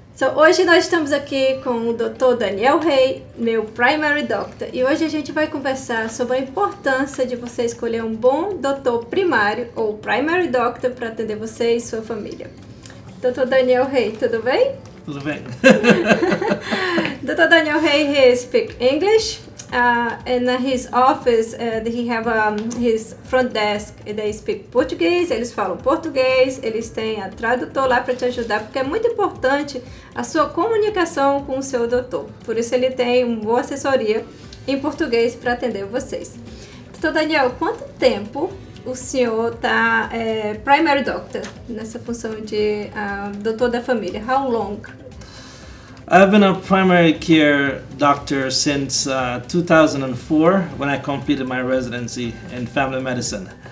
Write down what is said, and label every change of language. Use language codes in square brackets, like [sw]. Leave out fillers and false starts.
[pt] So, hoje nós estamos aqui com o Dr. Daniel Rey, meu primary doctor, e hoje a gente vai conversar sobre a importância de você escolher um bom doutor primário ou primary doctor para atender você e sua família. Dr. Daniel Rey, tudo bem? Tudo bem. [en] Dr. Daniel Rey, he speaks English. In his office, he have his front desk. They speak [pt] português, eles falam português, eles têm a tradutor lá para te ajudar, porque é muito importante a sua comunicação com o seu doutor. Por isso ele tem uma boa assessoria em português para atender vocês. Então, Daniel, quanto tempo o senhor está primary doctor, nessa função de doutor da família? [en] How long? I've been a primary care doctor since 2004 when I completed my residency in family medicine.